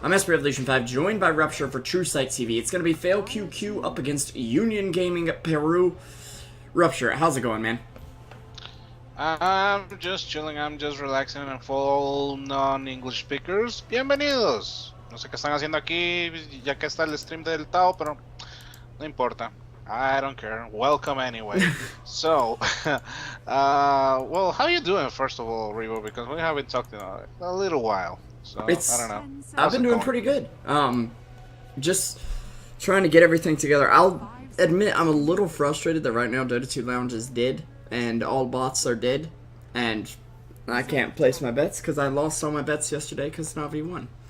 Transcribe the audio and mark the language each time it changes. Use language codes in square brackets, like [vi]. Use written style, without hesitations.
[en] I'm Revolution 5, joined by Ruptur for Truesight TV. It's going to be FailQQ up against Union Gaming Peru. Ruptur, how's it going, man? I'm just chilling, I'm just relaxing, and for all non-English speakers, [es] bienvenidos. No sé qué están haciendo aquí, ya que está el stream del Tao, pero no importa. [en] I don't care. Welcome anyway. So, well, how you doing, first of all, Revo? Because we haven't talked in a little while. So, I don't know. I've been doing pretty good. Just trying to get everything together. I'll admit I'm a little frustrated that right now Dota 2 Lounge is dead, and all bots are dead, and I can't place my bets because I lost all my bets yesterday because Navi won.